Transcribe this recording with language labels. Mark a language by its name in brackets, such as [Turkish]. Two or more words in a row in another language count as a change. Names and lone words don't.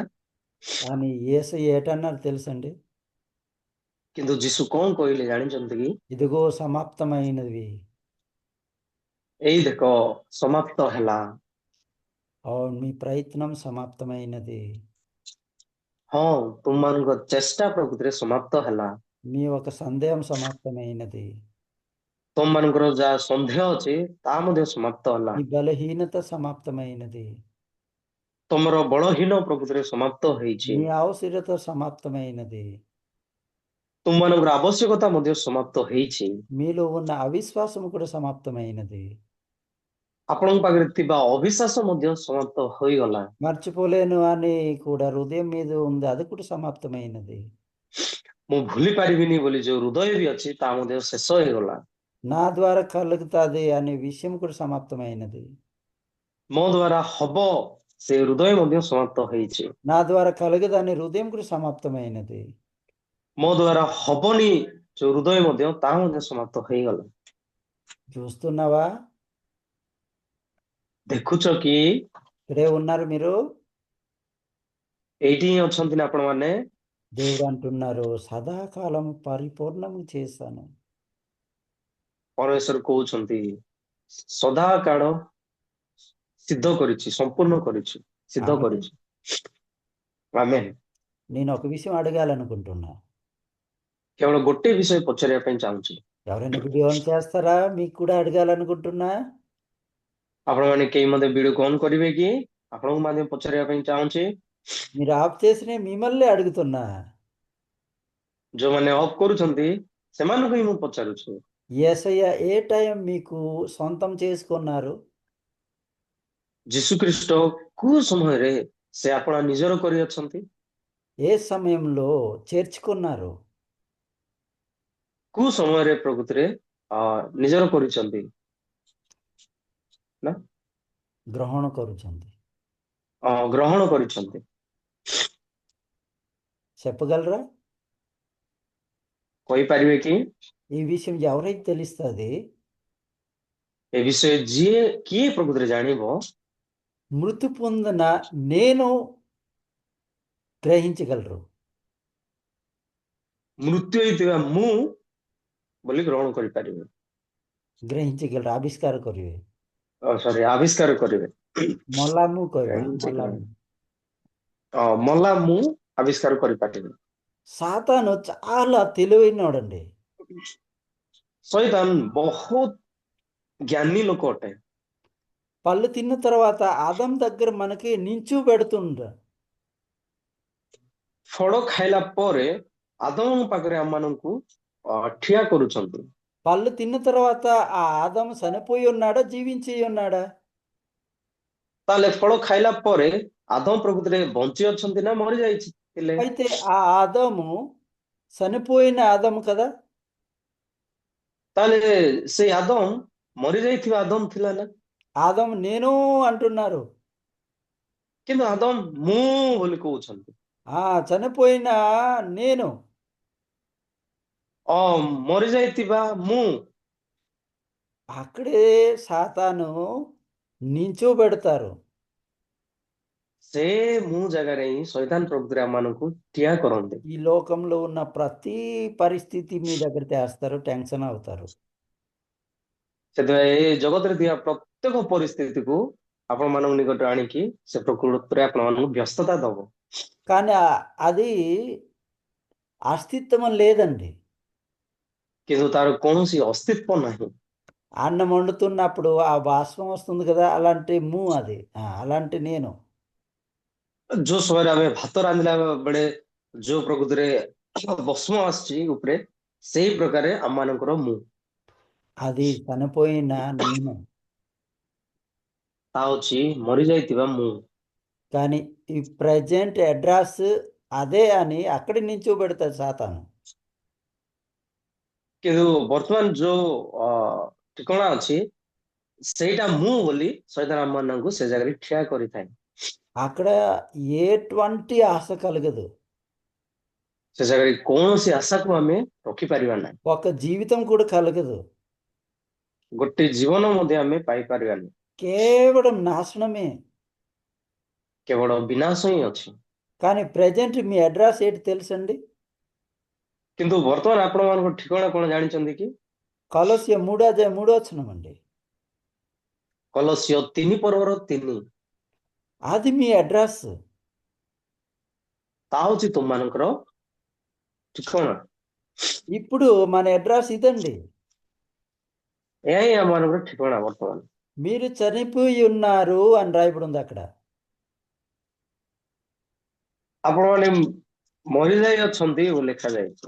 [Telugu] కానీ యేసు ఏటన్నారు తెలుసండి? [Odia] କିନ୍ତୁ ଯୀଶୁ କଣ କହିଲେ ଜାଣିଛନ୍ତି କି? [Telugu] ఇదిగో సమాప్తమైనవి. [Odia] ଏଇ ଦେଖ ସମାପ୍ତ ହେଲା। [Telugu] అవును, మీ ప్రయత్నం సమాప్తమైనది. [Odia] ହଁ, ତୁମମାନଙ୍କ ଚେଷ୍ଟା ପ୍ରକୃତିରେ ସମାପ୍ତ ହେଲା। [Telugu] మీ ఒక సందేహం సమాప్తమైనది. [Odia] ତମମାନଙ୍କର ଯାହା ସନ୍ଦେହ ଅଛି ତାହା ମଧ୍ୟ ସମାପ୍ତ ହେଲା। [Telugu] మీ బలహీనత సమాప్తమైనది. [Odia] ତମର ବଳହୀନ ପ୍ରକୃତିରେ ସମାପ୍ତ ହେଇଛି। [Telugu] మీ అవసరత సమాప్తమైనది. [Odia] ତୁମମାନଙ୍କର ଆବଶ୍ୟକତା ମଧ୍ୟ ସମାପ୍ତ ହେଇଛି। [Telugu] మీలో ఉన్న అవిశ్వాసం కూడా సమాప్తమైనది. [Odia] ଆପଣଙ୍କ ପାଖରେ ଥିବା ଅବିଶ୍ୱାସ ମଧ୍ୟ ସମାପ୍ତ ହୋଇଗଲା। [Telugu] మర్చిపోలేను అని కూడా హృదయం మీద ఉంది, అది కూడా సమాప్తమైనది. [Odia] ମୁଁ ଭୁଲି ପାରିବିନି ବୋଲି ଯୋଉ ହୃଦୟ ବି ଅଛି ତାହା ମଧ୍ୟ ଶେଷ ହେଇଗଲା। [Telugu] నా ద్వారా కలుగుతుంది అనే విషయం కూడా సమాప్తమైనది. [Odia] ମୋ ଦ୍ୱାରା ହବ ସେ ହୃଦୟ ମଧ୍ୟ ସମାପ୍ତ ହେଇଛି। [Telugu] నా ద్వారా కలుగదు అనే హృదయం కూడా సమాప్తమైనది. [Odia] ମୋ ଦ୍ୱାରା ହବନି ଯୋଉ ହୃଦୟ ମଧ୍ୟ ତାହା ମଧ୍ୟ ସମାପ୍ତ ହେଇଗଲା। [Telugu] చూస్తున్నావా? [Odia] ଦେଖୁଛ କି? [Telugu] ఇక్కడే ఉన్నారు మీరు. [Odia] ଏଇଠି ହିଁ ଅଛନ୍ତି ନା ଆପଣମାନେ? [Telugu] దేవుడు అంటున్నారు, సదాకాలం పరిపూర్ణము చేశాను. [Odia] ପରମେଶ୍ୱର କହୁଛନ୍ତି ସଦାକାଳ ସିଦ୍ଧ କରିଛି, ସମ୍ପୂର୍ଣ୍ଣ କରିଛି, ସିଦ୍ଧ [Telugu] ఆమేన్. [Odia] କରିଛି। ଆମେନ୍। [Telugu] నేను ఒక విషయం అడగాలనుకుంటున్నా. [Odia] କେବଳ ଗୋଟେ ବିଷୟ ପଚାରିବା ପାଇଁ ଚାହୁଁଛି। [Telugu] ఎవరైనా [English] video on [Telugu] చేస్తారా? మీకు కూడా అడగాలనుకుంటున్నా. [Odia] ଆପଣମାନେ କେହି ମଧ୍ୟ ଭିଡିଓକୁ ଅନ୍ କରିବେ କି? ଆପଣଙ୍କୁ ମଧ୍ୟ ପଚାରିବା ପାଇଁ ଚାହୁଁଛି। [Telugu] మీరు ఆఫ్ చేసిన మిమ్మల్ని అడుగుతున్నా. [Odia] ଯୋଉମାନେ ଅଫ୍ କରୁଛନ୍ତି ସେମାନଙ୍କୁ ହିଁ ମୁଁ ପଚାରୁଛି। [Telugu] యేసయ్య ఏ టైం మీకు సొంతం చేసుకున్నారు? [Odia] ଯୀଶୁଖ୍ରୀଷ୍ଟ କୋଉ ସମୟରେ ସେ ଆପଣ ନିଜର କରିଅଛନ୍ତି? [Telugu] ఏ సమయంలో చేర్చుకున్నారు? [Odia] କୋଉ ସମୟରେ ପ୍ରକୃତିରେ ନିଜର କରିଛନ୍ତି ନା గ్రహణ କରୁଛନ୍ତି? ଗ୍ରହଣ କରିଛନ୍ତି? [Telugu] చెప్పగలరా? [Odia] କହିପାରିବେ କି? [Telugu] ఈ విషయం ఎవరైతే తెలుస్తుంది? [Odia] ଏ ବିଷୟ କିଏ ପ୍ରକୃତିରେ ଜାଣିବ? [Telugu] మృతి పొందిన నేను గ్రహించగలరు. [Odia] ମୃତ୍ୟୁ ହେଇଥିବା ମୁଁ ବୋଲି ଗ୍ରହଣ କରିପାରିବେ, ଗ୍రహించగలరు, ఆవిష్କାର କରିବେ. ସରି ଆବିଷ୍କାର କରିବେ। ମଲା ମୁଁ କହିବା, ମଲା ମୁଁ. ମଲା ମୁଁ ଆବିଷ୍କାର କରିପାରିବି। [Telugu] సాతాను చాలా తెలివైనోడండి. [Odia] ଶୈତାନ ବହୁତ ଜ୍ଞାନୀ ଲୋକ ଅଟେ। [Telugu] పళ్ళు తిన్న తర్వాత ఆదం దగ్గర మనకి నించు పెడుతుండ. [Odia] ଫଳ ଖାଇଲା ପରେ ଆଦମଙ୍କ ପାଖରେ ଆମମାନଙ୍କୁ ଠିଆ କରୁଛନ୍ତି। [Telugu] పళ్ళు తిన్న తర్వాత ఆ ఆదం చనిపోయి ఉన్నాడా, జీవించి ఉన్నాడా? [Odia] ତାହେଲେ ଫଳ ଖାଇଲା ପରେ ଆଦମ ପ୍ରକୃତିରେ ବଞ୍ଚି ଅଛନ୍ତି ନା ମରି ଯାଇଥିଲେ? [Telugu] అయితే ఆ ఆదము చనిపోయిన ఆదము కదా. [Odia] ତାହେଲେ ସେଇ ଆଦମ ମରି ଯାଇଥିବା ଆଦମ ଥିଲା ନା? [Telugu] ఆదము నేను అంటున్నారు. [Odia] କିନ୍ତୁ ଆଦମ ମୁଁ ବୋଲି କହୁଛନ୍ତି। [Telugu] చనిపోయిన నేను, [Odia] ମରି ଯାଇଥିବା ମୁଁ। [Telugu] అక్కడే సాతాను నించోబెడతారు. [Odia] ସେ ମୁଁ ଜାଗାରେ ହିଁ ଶୈତାନ ପ୍ରକୃତିରେ ଆମମାନଙ୍କୁ ଠିଆ କରନ୍ତି। [Telugu] ఈ లోకంలో ఉన్న ప్రతి పరిస్థితి మీ దగ్గర తెస్తారు, టెన్షన్ అవుతారు. [Odia] ସେଥିପାଇଁ ଏ ଜଗତରେ ଥିବା ପ୍ରତ୍ୟେକ ପରିସ୍ଥିତିକୁ ଆପଣ ମାନଙ୍କ ନିକଟରେ ଆଣିକି ସେ ପ୍ରକୃତରେ ଆପଣମାନଙ୍କୁ ବ୍ୟସ୍ତତା ଦବ। [Telugu] కానీ అది అస్తిత్వం లేదండి. [Odia] କିନ୍ତୁ ତାର କୌଣସି ଅସ୍ତିତ୍ୱ ନାହିଁ। [Telugu] అన్నం వండుతున్నప్పుడు ఆ బాష్పం వస్తుంది కదా, అలాంటి అది అలాంటి నేను. [Odia] ଯୋଉ ସମୟରେ ଆମେ ଭାତ ରାନ୍ଧିଲା ବେଳେ ଯୋଉ ପ୍ରକୃତିରେ ଭସ୍ମ ଆସୁଛି ଉପରେ, ସେଇ ପ୍ରକାରେ ଆମମାନଙ୍କର ମୁଁ, [Telugu] అది చనిపోయిన నేను. [Odia] ତା ହଉଛି ମରିଯାଇଥିବା ମୁଁ। [Telugu] కానీ ఈ [English] present address [Telugu] అదే అని అక్కడి నించోబెడతాడు సాతాను. [Odia] କିନ୍ତୁ ବର୍ତ୍ତମାନ ଯୋଉ ଠିକଣା ଅଛି, ସେଇଟା ମୁଁ ବୋଲି ଶୈତାନ ଆମମାନଙ୍କୁ ସେ ଜାଗାରେ ଠିଆ କରିଥାଏ। [Telugu] అక్కడ ఎటువంటి ఆశ కలగదు, [Odia] ସେ ଜାଗାରେ କୌଣସି ଆଶାକୁ ଆମେ ରଖିପାରିବା ନାହିଁ, [Telugu] ఒక జీవితం కూడా కలగదు, [Odia] ଗୋଟେ ଜୀବନ ମଧ୍ୟ ଆମେ ପାଇପାରିବାନି, [Telugu] కేవలం నాశనమే. [Odia] କେବଳ ବିନାଶ ହିଁ ଅଛି। [Telugu] కానీ ప్రజెంట్ మీ అడ్రస్ ఏంటి తెలుసండి? [Odia] କିନ୍ତୁ ବର୍ତ୍ତମାନ ଆପଣମାନଙ୍କ ଠିକଣା କଣ ଜାଣିଛନ୍ତି କି? [Telugu] కొలస్య 3:3 అండి. [Odia] କଲସ୍ୟ 3:3 [Telugu] అది మీ అడ్రస్. [Odia] ତା ହଉଛି ତୁମମାନଙ୍କର ଠିକଣା। [Telugu] ఇప్పుడు మన అడ్రస్ ఇదండి. [Odia] ଏହା ହିଁ ଆମମାନଙ୍କର ଠିକଣା ବର୍ତ୍ତମାନ। [Telugu] మీరు చనిపోయి ఉన్నారు అని రాయబడి ఉంది అక్కడ. [Odia] ଆପଣମାନେ ମରିଯାଇ ଅଛନ୍ତି ବୋଲି ଲେଖାଯାଇଛି।